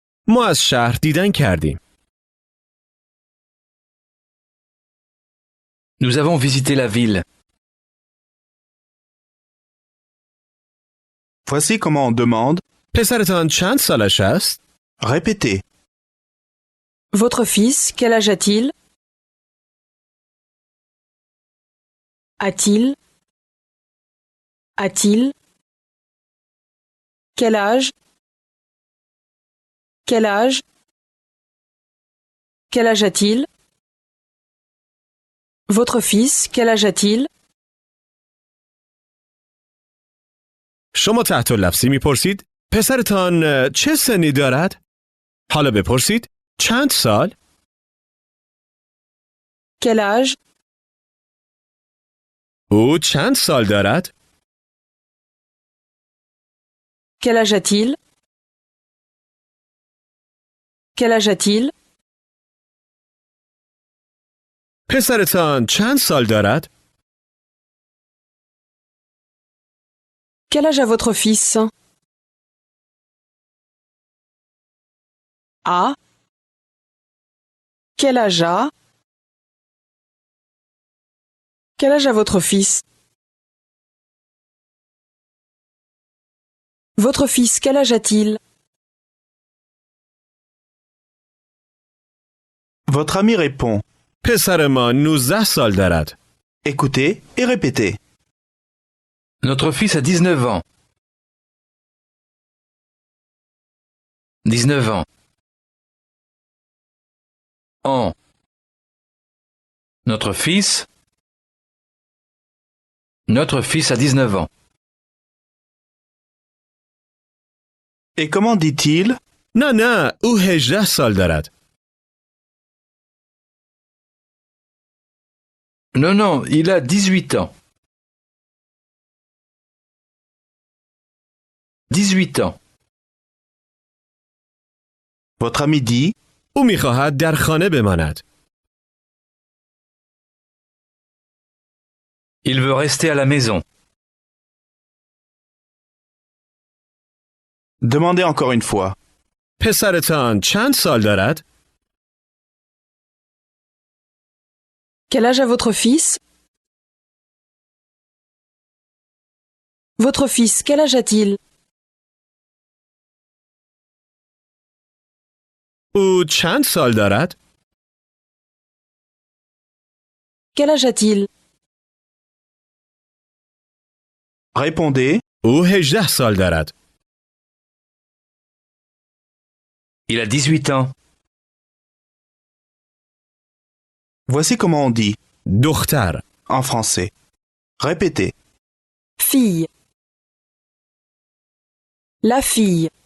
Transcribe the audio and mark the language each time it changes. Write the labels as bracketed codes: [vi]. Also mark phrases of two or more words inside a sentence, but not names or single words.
[fa] ما از شهر دیدن کردیم. [fr] Nous avons visité la ville. Voici comment on demande. [fa] پسرتان چند سالش است؟ [fr] Répétez. Votre fils, quel âge a-t-il? A-t-il? A-t-il? Quel âge? Quel âge? Quel âge a-t-il? Votre fils, quel âge a-t-il? [fa] شما تحت لفظی میپرسید پسرتان چه سنی دارد؟ حالا بپرسید چند سال؟ [fr] Quel âge? [fa] او چند سال دارد؟ [fr] Quel âge a-t-il? Quel âge a-t-il? [fa] پسرتان چند سال دارد؟ [fr] Quel âge a votre fils? A. Quel âge a? Quel âge a votre fils? Votre fils, quel âge a-t-il? Votre ami répond. [fa] پسر ما 19 سال دارد. [fr] Écoutez et répétez. Notre fils a 19 ans. 19 ans. An. Notre fils. Notre fils a 19 ans. Et comment dit-il? [fa] نه او 18 سال دارد. [fr] Non, non, il a 18 ans. 18 ans. Votre ami dit. [fa] او میخواهد در خانه بماند. [fr] Il veut rester à la maison. Demandez encore une fois. [fa] پسرتان چند سال دارد؟ [fr] Quel âge a votre fils? Votre fils, quel âge a-t-il? [fa] او چند سال دارد؟ [fr] Quel âge a-t-il? Répondez. [fa] او 18 سال دارد. [fr] Il a 18 ans. Voici comment on dit. [fa] دختر. [fr] En français. Répétez. Fille. La fille.